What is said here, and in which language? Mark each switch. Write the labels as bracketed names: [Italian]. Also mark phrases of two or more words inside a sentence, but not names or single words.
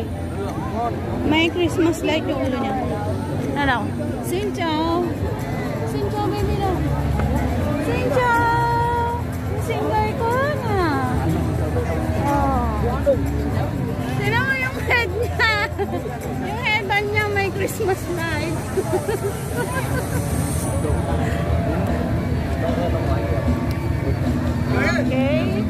[Filipino] May Christmas light yung ulo niya. Ano? [Vietnamese] Xin chào. Xin chào [Filipino] baby daw. [Vietnamese] Xin chào. [Filipino] Singer ko na. Oh. Tignan mo yung head niya. Yung headband niya may Christmas light. Okay.